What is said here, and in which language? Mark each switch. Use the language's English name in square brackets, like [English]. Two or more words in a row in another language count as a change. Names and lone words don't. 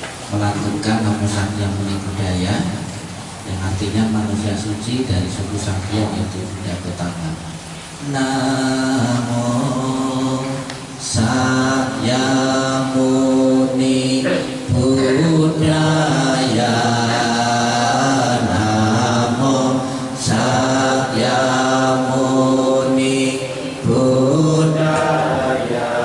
[Indonesian] melantunkan [Pali] Namo Sakyam Muni Budaya [Indonesian] yang artinya manusia suci dari suku Sakya, yaitu Buddha Gotama. [Pali] Namo Sakyam Muni Budaya, Namo Sakyam Muni Budaya,